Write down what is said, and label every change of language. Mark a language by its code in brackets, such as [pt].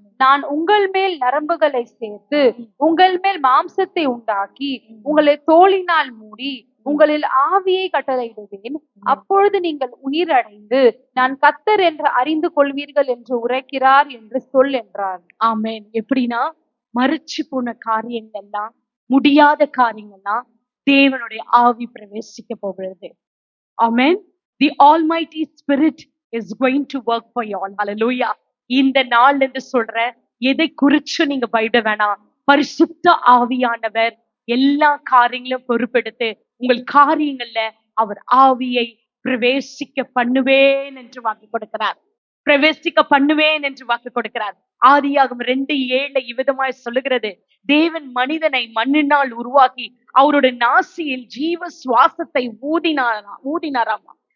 [ta] நான் உங்கள் மேல் நரம்புகளை சேர்த்து உங்கள் மேல் மாம்சத்தை உண்டாக்கி உங்களை தோலினால் மூடி உங்களில் ஆவியை கட்டளையிடுவேன், அப்பொழுது நீங்கள் உயிர் அடைந்து நான் கர்த்தர் என்று அறிந்து கொள்வீர்கள் என்று உரைக்கிறார் என்று சொல் என்றார். ஆமென். எப்படின்னா, மரிச்சு போன காரியங்கள்லாம், முடியாத காரியங்கள்லாம் தேவனுடைய ஆவி பிரவேசிக்க போகிறது. ஆமென். [en] The Almighty Spirit is going to work for you all. Hallelujah. [ta] இந்த நாள்ல இருந்து சொல்ற, எதை குறிச்சு நீங்க பயப்பட வேணாம். பரிசுத்த ஆவியானவர் எல்லா காரியங்களும் பொறுப்பெடுத்து உங்கள் காரியங்கள்ல அவர் ஆவியை பிரவேசிக்க பண்ணுவேன் என்று வாக்கு கொடுக்கிறார். பிரவேசிக்க பண்ணுவேன் என்று வாக்கு கொடுக்கிறார். ஆதியாகமம் 2:7 இவ்விதமாய் சொல்லுகிறது, தேவன் மனிதனை மண்ணினால் உருவாக்கி அவரோட நாசியில் ஜீவ சுவாசத்தை ஊதினாராமா.